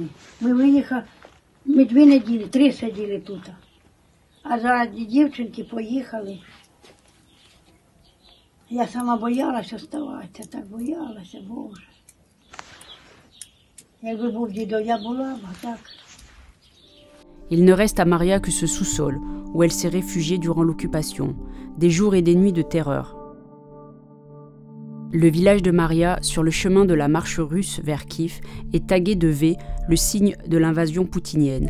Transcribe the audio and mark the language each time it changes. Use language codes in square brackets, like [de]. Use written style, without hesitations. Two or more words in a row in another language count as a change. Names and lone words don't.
[uk] Ми виїхали, ми 2 неділі, 3 сиділи тут. А заради дівчинки поїхали. Я сама боялася оставатися, так боялася, Боже. Якби був дідо, я була б, а так. [fr] Il ne reste à Maria que ce sous-sol, où elle s'est réfugiée durant l'occupation, des jours et des nuits de terreur. Le village de Maria, sur le chemin de la marche russe vers Kiev, est tagué de V, le signe de l'invasion poutinienne.